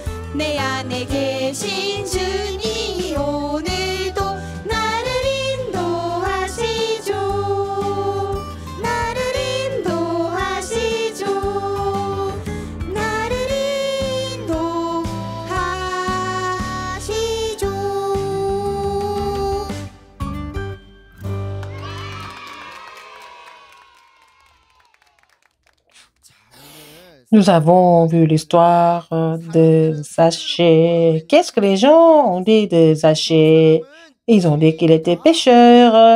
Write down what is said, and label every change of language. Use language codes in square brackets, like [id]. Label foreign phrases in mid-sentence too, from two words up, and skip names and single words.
[ko] 내 안에 계신 주님이 오늘도 나를 인도하시죠. 나를 인도하시죠. 나를 인도하시죠. [fr] Nous avons vu l'histoire de Zachée. Qu'est-ce que les gens ont dit de Zachée? Ils ont dit qu'il était pécheur.